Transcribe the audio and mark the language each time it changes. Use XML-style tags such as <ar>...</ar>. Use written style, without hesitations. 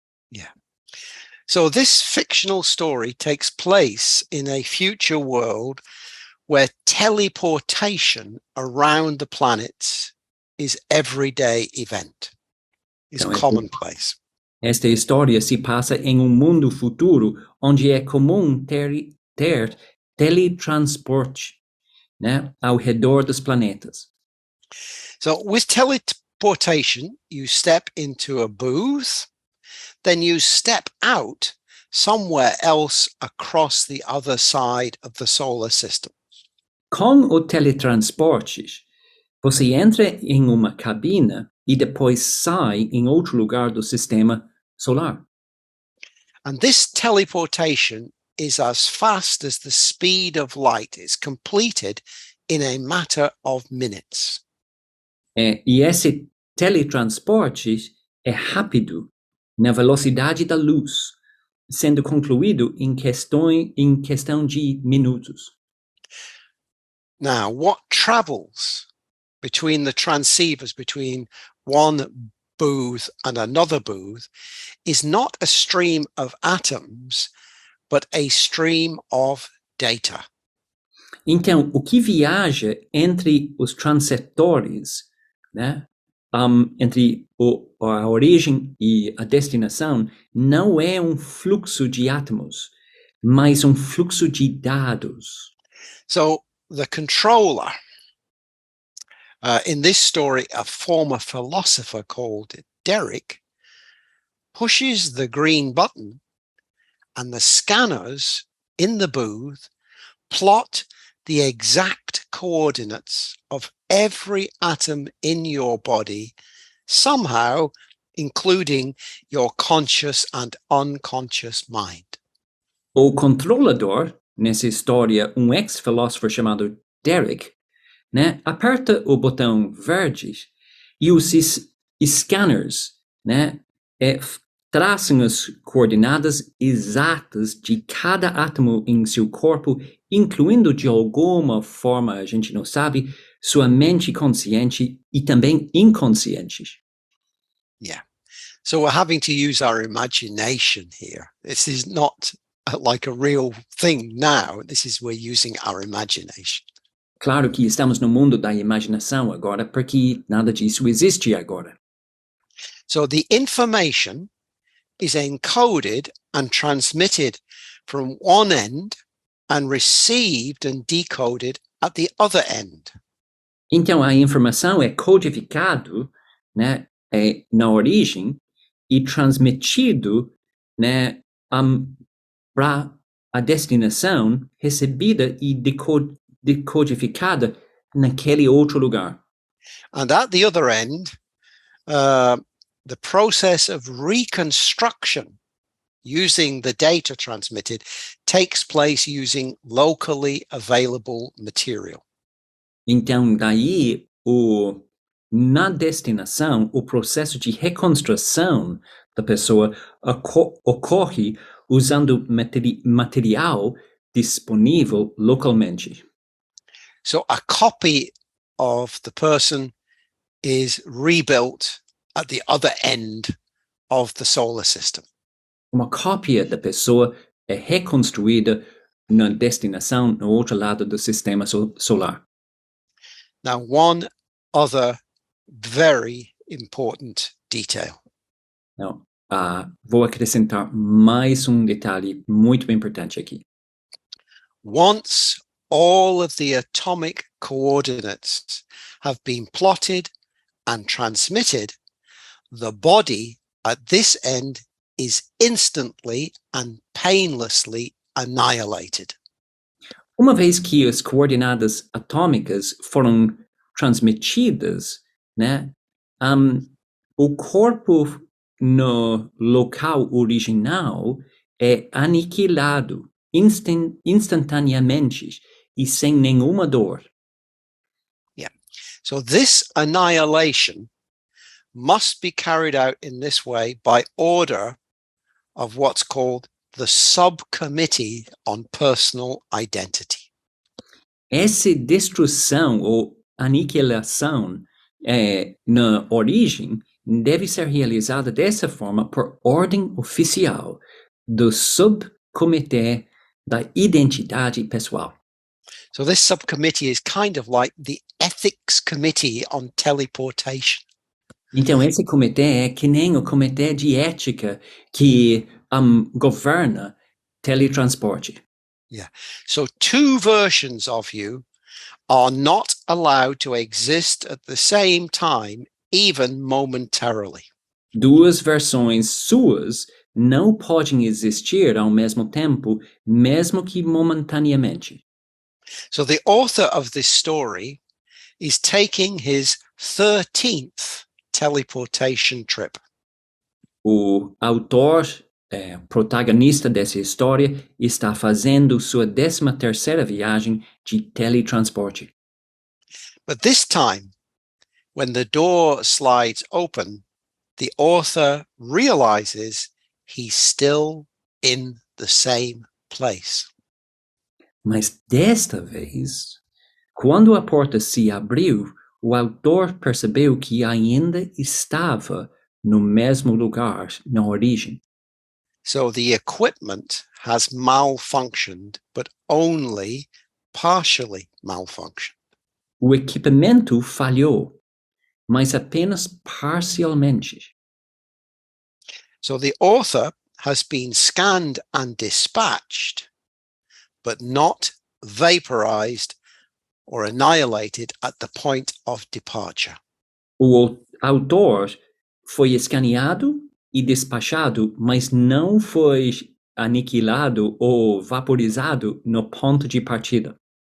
<en>Yeah. So this fictional story takes place in a future world where teleportation around the planets is everyday event, is</en> <pt>Então,</pt> <en>commonplace.</en> <pt>Esta história se passa em mundo futuro onde é comum ter teletransporte, né, ao redor dos planetas.</pt> <en>So with teleportation, you step into a booth, then you step out somewhere else across the other side of the solar system.</en> <pt>Com o teletransporte, você entra em uma cabina e depois sai em outro lugar do sistema solar.</pt> <en>And this teleportation is as fast as the speed of light. It's completed in a matter of minutes.</en> <pt>E esse teletransporte é rápido, na velocidade da luz, sendo concluído em questão de minutos.</pt> <en>Now, what travels between the transceivers, between one booth and another booth, is not a stream of atoms, but a stream of data.</en> <pt>Então, o que viaja entre os transceptores, né, entre a origem e a destinação, não é um fluxo de átomos, mas um fluxo de dados.</pt> <en>So the controller, in this story, a former philosopher called Derek, pushes the green button and the scanners in the booth plot the exact coordinates of every atom in your body, somehow including your conscious and unconscious mind.</en> <pt>O controlador, nessa história, um ex-filósofo chamado Derek, né, aperta o botão verde e os scanners, né, traçam as coordenadas exatas de cada átomo em seu corpo, incluindo de alguma forma, a gente não sabe, sua mente consciente e também inconsciente.</pt> <en>Yeah. So we're having to use our imagination here. This is not like a real thing now. This is we're using our imagination.</en> <pt>Claro que estamos no mundo da imaginação agora, porque nada disso existe agora.</pt> <en>So the information is encoded and transmitted from one end and received and decoded at the other end.</en> <pt>Então a informação é codificado, né, na origem e transmitido, né, para a destinação recebida e decodificada naquele outro lugar.</pt> <en>And at the other end, the process of reconstruction using the data transmitted takes place using locally available material.</en> <pt>Então, daí, na destinação, o processo de reconstrução da pessoa ocorre usando material disponível localmente.</pt> <en>So a copy of the person is rebuilt at the other end of the solar system.</en> <pt>Uma cópia da pessoa é reconstruída na destinação no outro lado do sistema solar.</pt> <en>Now, one other very important detail.</en> <pt>Não, vou acrescentar mais detalhe muito importante aqui.</pt> <en>Once all of the atomic coordinates have been plotted and transmitted, the body at this end is instantly and painlessly annihilated.</en> <pt>Uma vez que as coordenadas atômicas foram transmitidas, né, o corpo no local original é aniquilado instantaneamente e sem nenhuma dor.</pt> <en>Yeah. So this annihilation must be carried out in this way by order of what's called the Subcommittee on Personal Identity.</en> <pt>Essa destruição ou aniquilação na origem deve ser realizada dessa forma por ordem oficial do subcomitê da identidade pessoal.</pt> <en>So this subcommittee is kind of like the Ethics Committee on Teleportation.</en> <pt>Então, esse comitê é que nem o comitê de ética que governa teletransporte.</pt> <en>Yeah. So two versions of you are not allowed to exist at the same time, even momentarily.</en> <pt>Duas versões suas não podem existir ao mesmo tempo, mesmo que momentaneamente.</pt> <en>So the author of this story is taking his 13th teleportation trip.</en> <pt>O autor, protagonista dessa história, está fazendo sua 13ª viagem de teletransporte.</pt> <en>But this time, when the door slides open, the author realizes he's still in the same place.</en> <pt>Mas desta vez, quando a porta se abriu, o autor percebeu que ainda estava no mesmo lugar na origem.</pt> <en>So the equipment has malfunctioned, but only partially malfunctioned.</en> <pt>O equipamento falhou, mas apenas parcialmente.</pt> <en>So the author has been scanned and dispatched, but not vaporized or annihilated at the point of departure.</en> <pt>O autor foi escaneado e despachado, mas não foi aniquilado ou vaporizado no ponto de partida.</pt>